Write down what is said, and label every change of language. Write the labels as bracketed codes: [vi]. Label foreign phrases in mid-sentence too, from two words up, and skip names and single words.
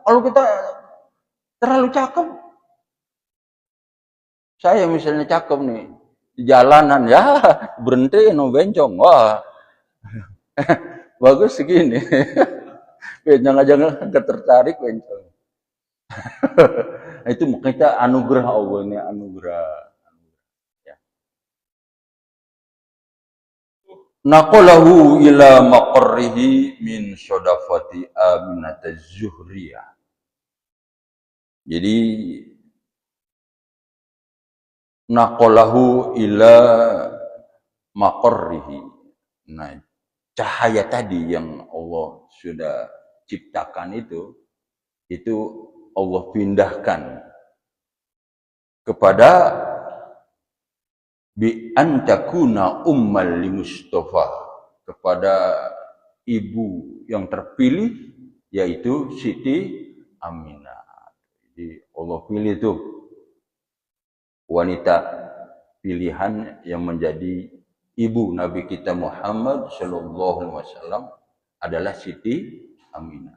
[id] Kalau kita terlalu cakep, saya misalnya cakep nih, di jalanan, ya berhenti, no bencong, wah, bagus segini. Bencong aja nggak tertarik bencong. Itu kita anugerah Allah, ini anugerah. Ya. [ar] نقله إلى مقره من صدفة آمنة الزهرية. [id] Jadi [ar] نقله إلى مقره. [id] Nah, cahaya tadi yang Allah sudah ciptakan itu Allah pindahkan kepada [ar] بأن تكون أما للمصطفى, [id] kepada ibu yang terpilih yaitu Siti Aminah. Jadi Allah pilih itu wanita pilihan yang menjadi ibu Nabi kita Muhammad [ar] صلى الله عليه وسلم [id] adalah Siti Aminah.